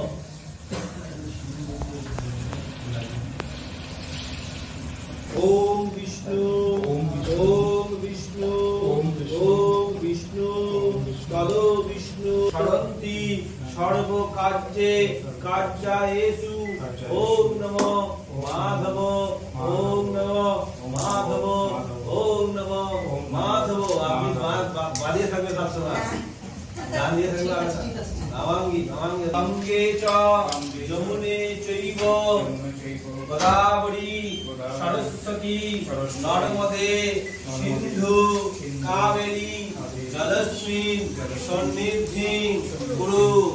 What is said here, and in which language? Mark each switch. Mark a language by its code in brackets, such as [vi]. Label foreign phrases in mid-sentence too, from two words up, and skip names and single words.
[sa] ओम विष्णु ओम विष्णु ओम विष्णु तदो विष्णु शरन्ति सर्व कार्ये कार्यायेषु ओम नमो माधव ओम नमो माधव ओम नमो माधव [bn] আপনি বাদিয়ে থাকবে সব সময় গান দিয়ে থাকবে [sa] নমাঙ্গি নমাঙ্গি গঙ্গে চ যমুনে চৈব গোদাবরী সরস্বতী নর্মদে সিন্ধু কাবেরী জলস্মিন সন্নিধিং কুরু